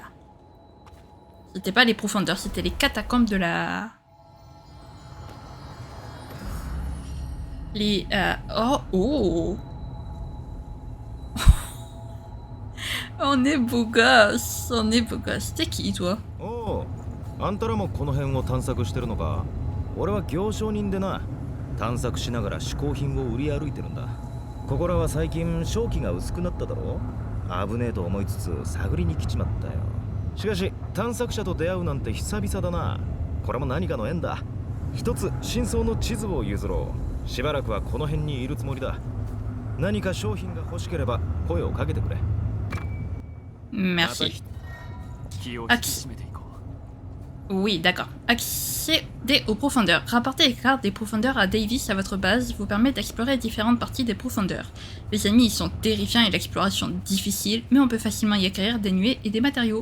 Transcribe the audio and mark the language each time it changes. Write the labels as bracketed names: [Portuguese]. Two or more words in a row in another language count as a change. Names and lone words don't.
[French] C'était pas les profondeurs, c'était les catacombes de la... Les... Oh On est beau gosse, on est beau gosse. T'es qui toi? [Japanese] Oh, あんたらもこの辺を探索してるのか。俺は行商人でな、探索しながら嗜好品を売り歩いてるんだ。ここらは最近正気が薄くなっただろ。危ねえと思いつつ探りに来ちまったよ。しかし探索者と出会うなんて久々だな。これも何かの縁だ。一つ真相の地図を譲ろう。しばらくはこの辺にいるつもりだ。何か商品が欲しければ声をかけてくれ。 [French] Merci. Oui, d'accord. Accéder aux profondeurs. Rapporter les cartes des profondeurs à Davis à votre base vous permet d'explorer différentes parties des profondeurs. Les ennemis y sont terrifiants et l'exploration difficile, mais on peut facilement y acquérir des nuées et des matériaux.